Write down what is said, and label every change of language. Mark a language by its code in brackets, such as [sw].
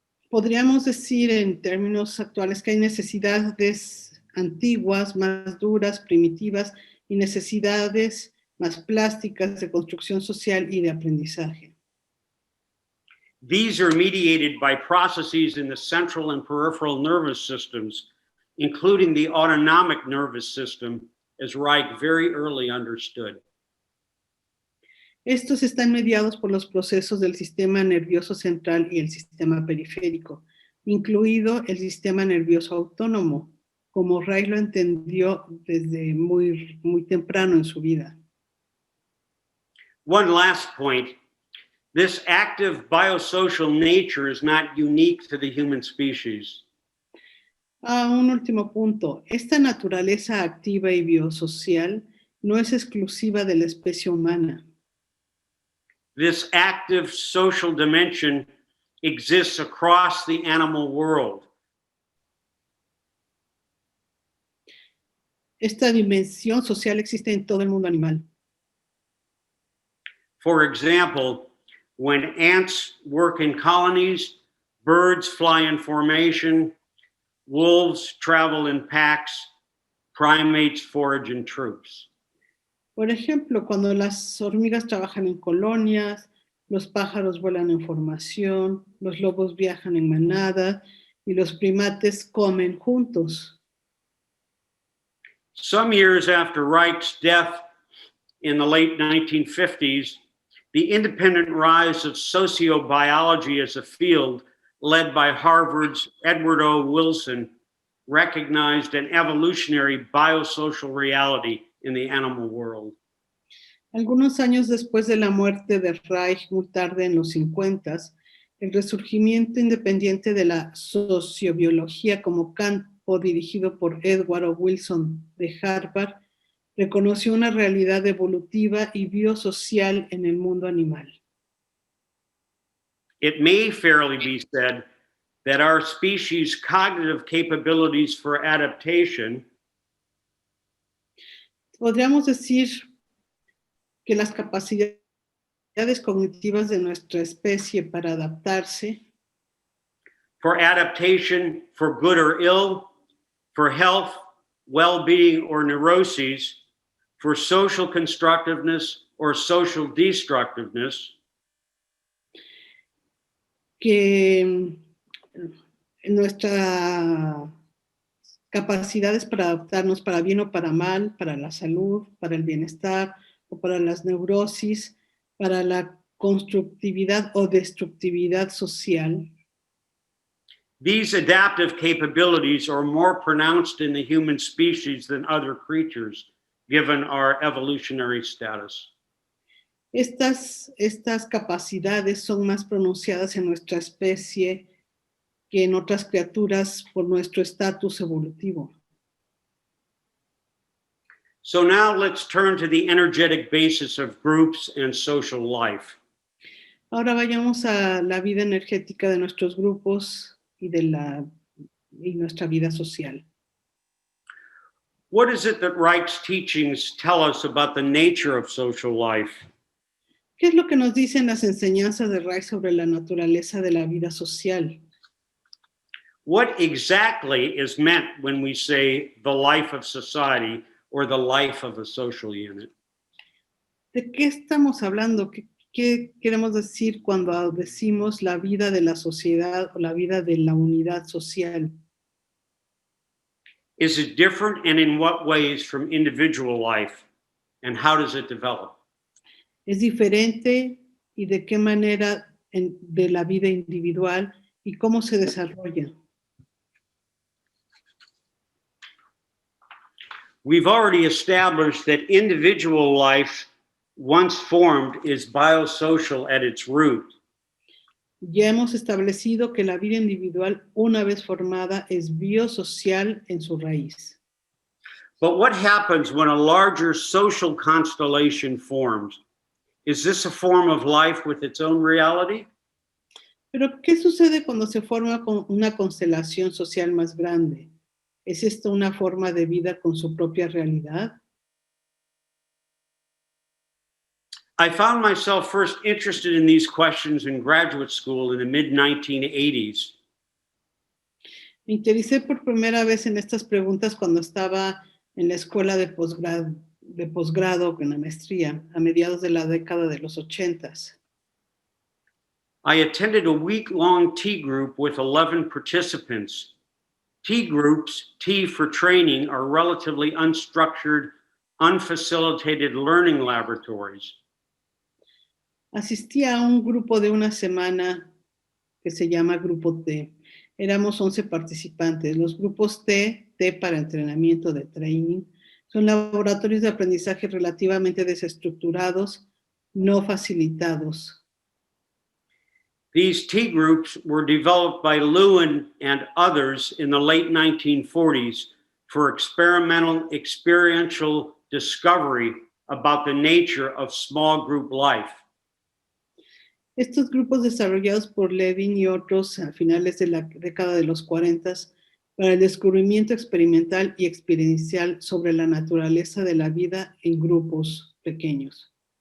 [es] Podríamos decir en términos actuales que hay necesidades antiguas, más duras, primitivas, y necesidades más plásticas de construcción social y de aprendizaje. [en] These are mediated by processes in the central and peripheral nervous systems, including the autonomic nervous system, as Reich very early understood. [es] Estos están mediados por los procesos del sistema nervioso central y el sistema periférico, incluido el sistema nervioso autónomo, como Reich lo entendió desde muy temprano en su vida. [en] One last point. This active biosocial nature is not unique to the human species. [es] Un último punto. Esta naturaleza activa y biosocial no es exclusiva de la especie humana. [en] This active social dimension exists across the animal world. [es] Esta dimensión social existe en todo el mundo animal. [en] For example, when ants work in colonies, birds fly in formation, wolves travel in packs, primates forage in troops. [es] Por ejemplo, cuando las hormigas trabajan en colonias, los pájaros vuelan en formación, los lobos viajan en manada y los primates comen juntos. [en] Some years after Reich's death in the late 1950s, the independent rise of sociobiology as a field, led by Harvard's Edward O. Wilson, recognized an evolutionary biosocial reality in the animal world. [es] Algunos años después de la muerte de Reich, muy tarde en los 50, el resurgimiento independiente de la sociobiología como campo dirigido por Edward O. Wilson de Harvard reconoció una realidad evolutiva y biosocial en el mundo animal. [en] It may fairly be said that our species' cognitive capabilities for adaptation [es] Podríamos decir que las capacidades cognitivas de nuestra especie para adaptarse, [en] for good or ill, for health, well-being, or neuroses, for social constructiveness or social destructiveness, [es] que nuestras capacidades para adaptarnos para bien o para mal, para la salud, para el bienestar o para las neurosis, para la constructividad o destructividad social. [en] These adaptive capabilities are more pronounced in the human species than other creatures, given our evolutionary status. [es] Estas capacidades son más pronunciadas en nuestra especie que en otras criaturas por nuestro estatus evolutivo. [en] So now let's turn to the energetic basis of groups and social life. [es] Ahora vayamos a la vida energética de nuestros grupos y nuestra vida social. [en] What is it that Reich's teachings tell us about the nature of social life? [es] ¿Qué es lo que nos dicen las enseñanzas de Reich sobre la naturaleza de la vida social? [en] What exactly is meant when we say the life of society or the life of a social unit? [es] ¿De qué estamos hablando? ¿Qué queremos decir cuando decimos la vida de la sociedad o la vida de la unidad social? [en] Is it different, and in what ways, from individual life? And how does it develop? [es] ¿Es diferente y de qué manera de la vida individual y cómo se desarrolla? [en] We've already established that individual life, once formed, is biosocial at its root. [es] Ya hemos establecido que la vida individual, una vez formada, es biosocial en su raíz. [en] But what happens when a larger social constellation forms? Is this a form of life with its own reality? [es] Pero, ¿qué sucede cuando se forma una constelación social más grande? ¿Es esto una forma de vida con su propia realidad? [en] I found myself first interested in these questions in graduate school in the mid-1980s. [es] Me interesé por primera vez en estas preguntas cuando estaba en la escuela de posgrado, en la maestría, a mediados de la década de los 80s. [en] I attended a week-long tea group with 11 participants. Tea groups, T for training, are relatively unstructured, unfacilitated learning laboratories. [es] Asistí a un grupo de una semana que se llama Grupo T. Éramos 11 participantes. Los grupos T para entrenamiento de training, son laboratorios de aprendizaje relativamente desestructurados, no facilitados. [en] These tea groups were developed by Lewin and others in the late 1940s for experiential discovery about the nature of small group life. [es] Estos grupos desarrollados por Levin y otros a finales de la década de los 40 para el descubrimiento experimental y experiencial sobre la naturaleza de la vida en grupos pequeños.